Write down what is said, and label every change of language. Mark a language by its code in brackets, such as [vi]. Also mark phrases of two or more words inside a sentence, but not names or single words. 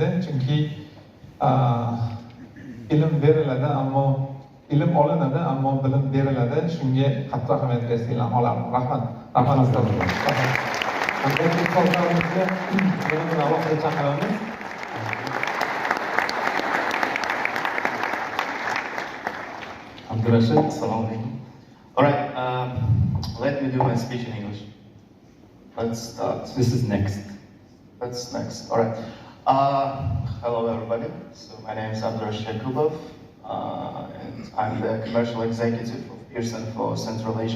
[uz] Chunki ilm beriladi, ammo ilm olinadi, ammo bilim beriladi. Shunga qattiq ahamiyat bersanglar olaman. Rahmat. Rahmat ustoz. Albatta ustozlarimizga yana alohida chaqiramiz. Abdurashid, assalomu alaykum. [en] All right, let me do my speech in English. Let's start. This is next. That's next. All right. Hello, everybody. So my name is Umidjon Muhammedov, and I'm the commercial executive of Pearson for Central Asia.